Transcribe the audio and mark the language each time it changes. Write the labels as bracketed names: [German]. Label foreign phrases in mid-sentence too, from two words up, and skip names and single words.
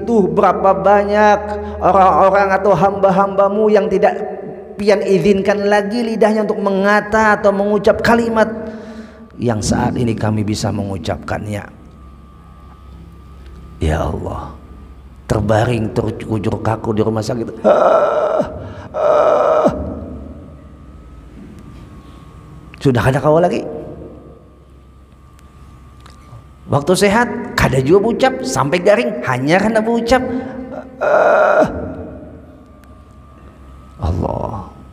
[Indonesian] Tuh berapa banyak orang-orang atau hamba-hambamu yang tidak pian izinkan lagi lidahnya untuk mengata atau mengucap kalimat yang saat ini kami bisa mengucapkannya. Ya Allah, terbaring terkujur kaku di rumah sakit. Sudah kada kawal lagi. Waktu sehat kada juga ucap sampai garing, hanya karena berucap Allah.